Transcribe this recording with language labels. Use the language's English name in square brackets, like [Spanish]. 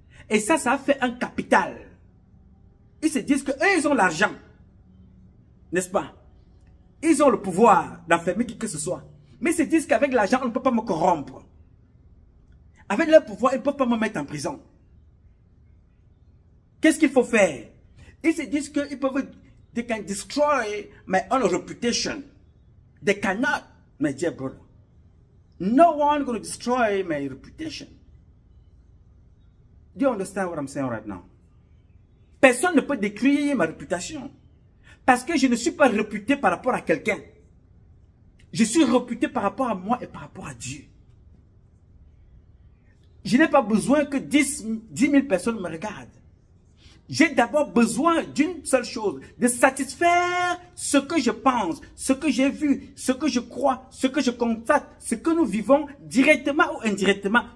[French] Et ça a fait un capital. Ils se disent qu'eux, ils ont l'argent. N'est-ce pas? Ils ont le pouvoir d'enfermer qui que ce soit. Mais ils se disent qu'avec l'argent, on ne peut pas me corrompre. Avec leur pouvoir, ils ne peuvent pas me mettre en prison. Qu'est-ce qu'il faut faire? Ils se disent qu'ils peuvent... [English] They can destroy my own reputation. They cannot, my dear brother. No one going to destroy my reputation. Do you understand what I'm saying right now? [French] Personne ne peut détruire ma réputation. Parce que je ne suis pas réputé par rapport à quelqu'un. Je suis réputé par rapport à moi et par rapport à Dieu. Je n'ai pas besoin que 10 000 personnes me regardent. J'ai d'abord besoin d'une seule chose, de satisfaire ce que je pense, ce que j'ai vu, ce que je crois, ce que je constate, ce que nous vivons directement ou indirectement.